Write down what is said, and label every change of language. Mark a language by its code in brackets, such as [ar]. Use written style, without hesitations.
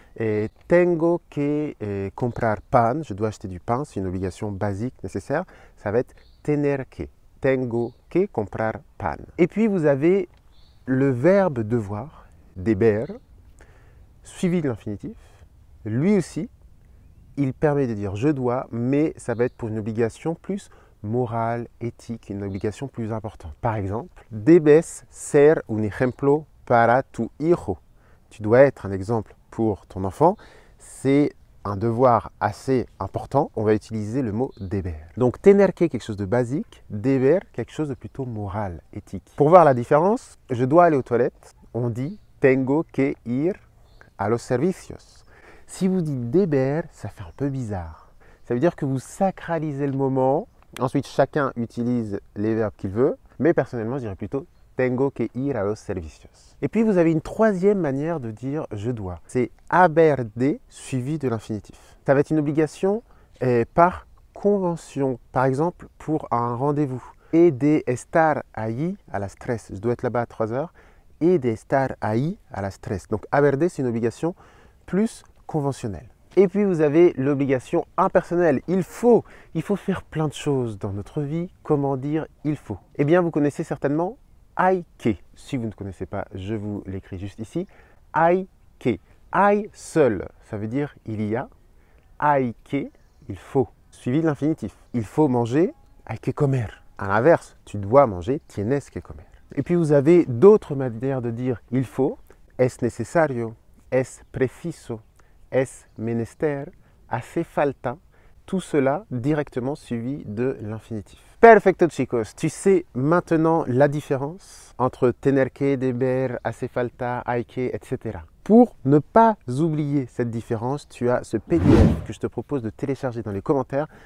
[fr] Et [es] tengo que comprar pan, [fr] je dois acheter du pain, c'est une obligation basique nécessaire, ça va être tener que, tengo que comprar pan. Et puis vous avez le verbe devoir, deber, suivi de l'infinitif, lui aussi, il permet de dire je dois, mais ça va être pour une obligation plus morale, éthique, une obligation plus importante. Par exemple, [es] debes ser un ejemplo para tu hijo. [fr] Tu dois être un exemple pour ton enfant. C'est un devoir assez important. On va utiliser le mot deber. Donc, tener que, quelque chose de basique. Deber, quelque chose de plutôt moral, éthique. Pour voir la différence, je dois aller aux toilettes. On dit [es] tengo que ir a los servicios. [fr] Si vous dites deber, ça fait un peu bizarre. Ça veut dire que vous sacralisez le moment. Ensuite, chacun utilise les verbes qu'il veut, mais personnellement, je dirais plutôt [es] tengo que ir a los servicios. [fr] Et puis, vous avez une troisième manière de dire je dois. C'est haber de suivi de l'infinitif. Ça va être une obligation par convention. Par exemple, pour un rendez-vous. Et de [es] estar ahí a las 3. [fr] Je dois être là-bas à 3 heures. Et de [es] estar ahí a las 3. [fr] Donc, haber de, c'est une obligation plus conventionnelle. Et puis vous avez l'obligation impersonnelle. Il faut faire plein de choses dans notre vie. Comment dire il faut? Eh bien, vous connaissez certainement hay que. Si vous ne connaissez pas, je vous l'écris juste ici. Hay que. Hay seul, ça veut dire il y a. Hay que, il faut. Suivi de l'infinitif. Il faut manger, [es] hay que comer. [fr] À l'inverse, tu dois manger, [es] tienes que comer. [fr] Et puis vous avez d'autres manières de dire il faut. [es] Es necesario, es preciso. Es menester, hace falta, [fr] tout cela directement suivi de l'infinitif. [es] Perfecto chicos, [fr] tu sais maintenant la différence entre tener que, deber, hace falta, hay que, etc. Pour ne pas oublier cette différence, tu as ce PDF que je te propose de télécharger dans les commentaires.